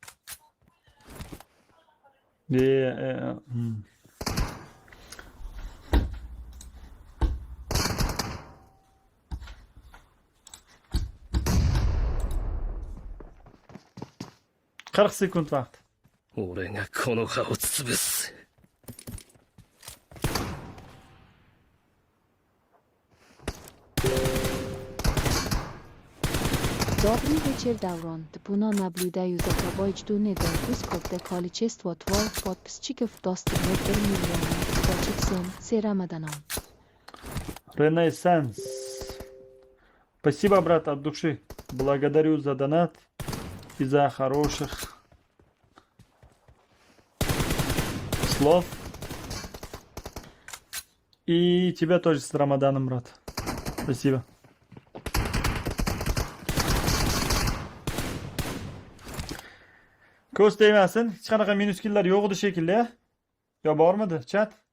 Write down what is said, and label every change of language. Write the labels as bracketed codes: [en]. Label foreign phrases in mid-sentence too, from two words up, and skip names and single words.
[uz] Qirq sekund vaqt. [ja] 俺がこの葉を潰す。 [ru] Добрый вечер, Даврон. Тпуно наблюдаю за тобой, жду недопусков количество твоих подписчиков достигнет 1 миллион. Удачи всем. С Рамаданом. Ренессанс. Спасибо, брат, от души. Благодарю за донат и за хороших слов. И тебя тоже с Рамаданом, брат. Спасибо. [uz] Ko'z tegmasin. Hech qanaqa minus killlar yo'q edi shekilli, ya? Yo bormidi, chat?